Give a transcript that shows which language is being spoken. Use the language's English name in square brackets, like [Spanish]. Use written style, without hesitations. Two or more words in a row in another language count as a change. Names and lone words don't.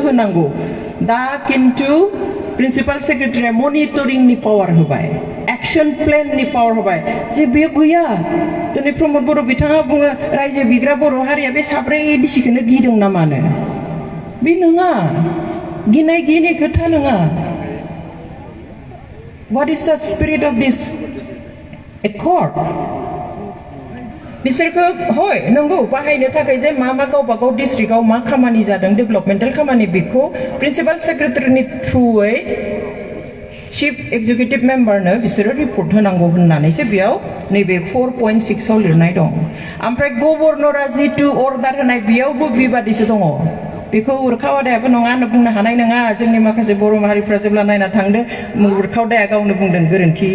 [Bodo] होनांगौ दा किन्तु [English] principal secretary [Bodo] मनिटरिंनि पावार होबाय एक्शन प्लेननि पावार होबाय जे बेयो गैया दिनै प्रमद बर' बिथाङा बुङो रायजो बिग्रा बर' हारिया बे साब्रै डिसिखौनो गिदों ना मानो बे नङा गिनाय गियिनि खोथा नङा [English] What is the spirit of this accord? [Bodo] बिसोरखौ हय नंगौ बाहायनो थाखाय जे मा गावबा गाव डिस्ट्रिक्टआव मा खामानि जादों डेभेलपमेन्टेल खामानि बेखौ प्रिन्सिपाल सेक्रेटारिनि थ्रुयै [English] chief executive [Bodo] मेम्बारनो बिसोरो रिपर्ट होनांगौ होननानैसो बेयाव नैबे 4.6 आव लिरनाय दं ओमफ्राय गभर्नरा जितु अर्डार होनाय बेयावबो बेबादिसो दङ बेखौ उरखावदायाबो नङा होनना बुंनो हानाय नङा जोंनि माखासे बर' माहारिफ्रा जेब्ला नायना थांदों उरखावदाया गावनो बुंदों गोरोन्थि